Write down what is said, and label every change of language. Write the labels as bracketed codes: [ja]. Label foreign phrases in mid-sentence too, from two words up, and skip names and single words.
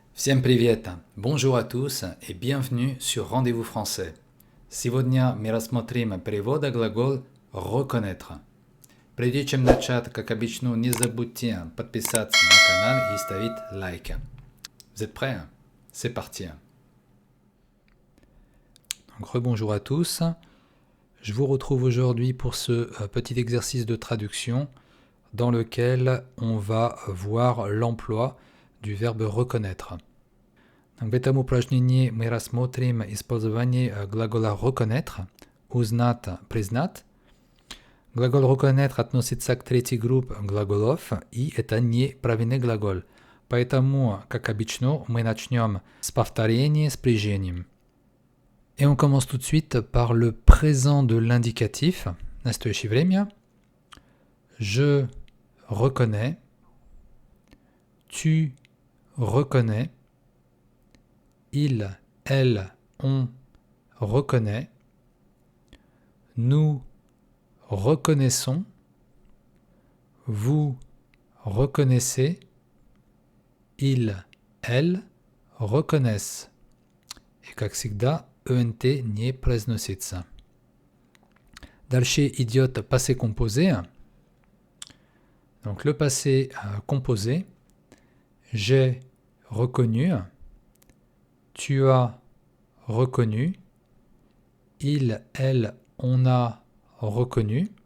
[ru] Всем привет! [fr] Bonjour à tous et bienvenue sur Rendez-vous français. [ru] Сегодня мы рассмотрим перевод глагол «reconnaître». Прежде чем начать, как обычно, не забудьте подписаться на канал и ставить лайк. [fr] Vous êtes prêts? C'est parti. Donc, rebonjour à tous. Je vous retrouve aujourd'hui pour ce petit exercice de traduction dans lequel on va voir l'emploi du verbe reconnaître. [ru] В этом упражнении мы рассмотрим использование глагола reconnaître, узнать, признать. Глагол reconnaître относится к третьей группе глаголов, и это неправильный глагол. Поэтому, как обычно, мы начнем с повторения с спряжением. [fr] Et on commence tout de suite par le présent de l'indicatif, [ru] настоящее время. [fr] Je reconnais, tu reconnais, il, elle, on reconnaît, nous reconnaissons, vous reconnaissez, il, elle reconnaissent. [ru] И как всегда, ENT не произносится. Дальше идет [fr] passé composé. Donc le passé composé. J'ai reconnu. Tu as reconnu. Il, elle, on a reconnu.